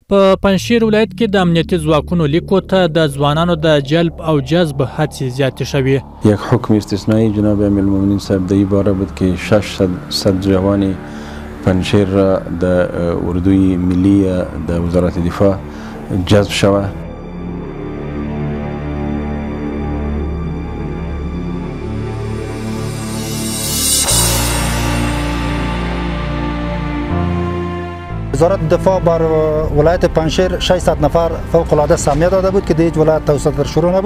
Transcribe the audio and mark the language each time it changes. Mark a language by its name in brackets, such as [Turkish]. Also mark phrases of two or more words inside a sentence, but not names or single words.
[Pashto] په پنجشیر ولایت کې د امنیتي ځواکونو لیکو ته د ځوانانو د جلب او جذب هڅې زیاتې شوې. [Persian] یک حکم استثنایی جناب امیر المؤمنین صاحب در این باره بود که 600 جوان پنجشیر را در اردوی ملی در وزارت دفاع جذب شود. وزارت دفاع بر ولایت پنجشیر 600 نفر فوق العاده سهمیه داده بود که در هیچ ولایت توسط شروع نبود.